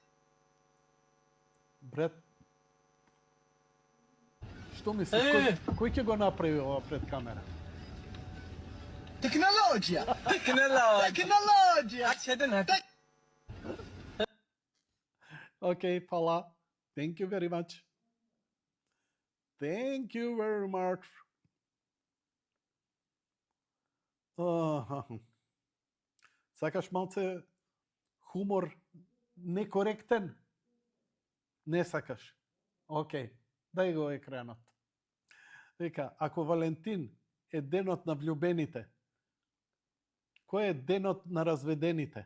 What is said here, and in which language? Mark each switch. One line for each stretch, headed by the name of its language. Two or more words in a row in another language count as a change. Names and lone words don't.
Macedonian: Брат, што мислиш, кој ќе го направи ова пред камера? Tecnologia! Tecnologia! Tecnologia! Accedere. Okay, фала.
English: Thank you very much. Thank you very much.
Macedonian: Сакаш малце хумор некоректен? Не сакаш. Океј, дај го екранот. Вика, ако Валентин е денот на влюбените, кој е денот на разведените?